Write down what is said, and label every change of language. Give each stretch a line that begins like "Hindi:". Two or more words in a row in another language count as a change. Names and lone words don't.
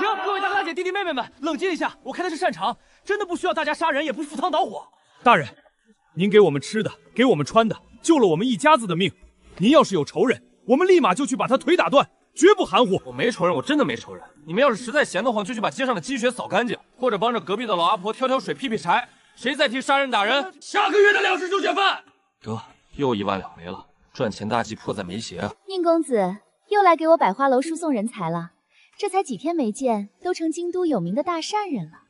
Chinese: 各位大姐、弟弟、妹妹們，冷靜一下！我開的是擅長，真的不需要大家殺人，也不赴湯蹈火。大人，您給我們吃的，給我們穿的，救了我們一家子的命。您要是有仇人，我們立馬就去把他腿打斷，絕不含糊。我沒仇人，我真的沒仇人。你們要是實在閒得慌，就去把街上的積雪掃乾淨，或者幫着隔壁的老阿婆挑挑水、劈劈柴。誰再提殺人打人，下個月的糧食就減飯。得，又1萬兩沒了，賺錢大計迫在眉睫啊！寧公子又來給我百花樓輸送人才了。這才幾天沒見，都成京都有名的大善人了。